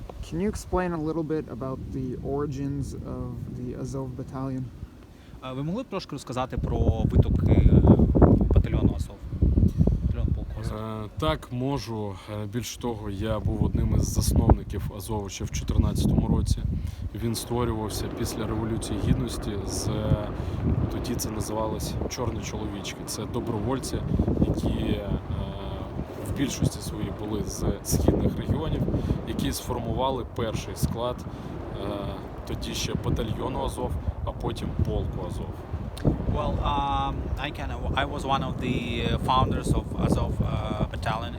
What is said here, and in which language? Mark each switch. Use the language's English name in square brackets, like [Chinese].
[English] Can you explain a little bit about the origins of the Azov battalion? [Ukrainian] Ви могли б трошки розказати про витоки батальйону Азов? Батальйон полку Азов. Так, можу. Більше того, я був одним із засновників Азову ще в 2014 році. Він створювався після Революції Гідності тоді це називалось «Чорні чоловічки». Це добровольці, які в більшості своїй були з східних регіонів, які сформували перший склад тоді ще батальйону Азов, а потім полку Азов. [English] Well, I was one of the founders of Azov battalion.